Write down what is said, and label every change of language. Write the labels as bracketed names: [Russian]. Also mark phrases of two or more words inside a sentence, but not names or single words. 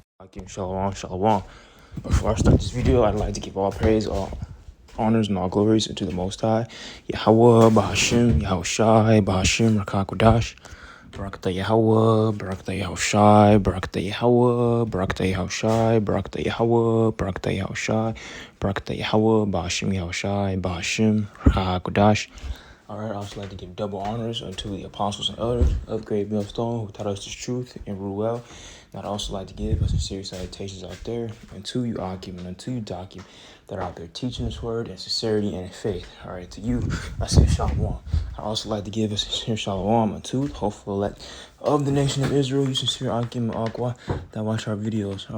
[English] Akim Shalom, Shalom. Before I start this video, I'd like to give all praise, all honors, and all glories unto the Most High. Yahweh, Bahashim, Yahushai, Bahashim, Rakakwadash. Barakata Yahweh, Barakata Yahushai, Barakata Yahweh, Barakata Yahushai, Barakata Yahweh, Barakata Yahushai, Barakata Yahweh, Bahashim Yahushai, Bahashim, Rakakwadash. Alright, I also like to give double honors unto the apostles and elders of Great Millstone who taught us this truth and rule well. And I'd also like to give a sincere salutations out there unto you, Akim, and unto you, Dakim, that are out there teaching this word in sincerity and in faith. Alright, to you, I say Shalom. I'd also like to give a sincere Shalom unto the hopeful elect of the nation of Israel, you sincere Akim and Aqua that watch our videos.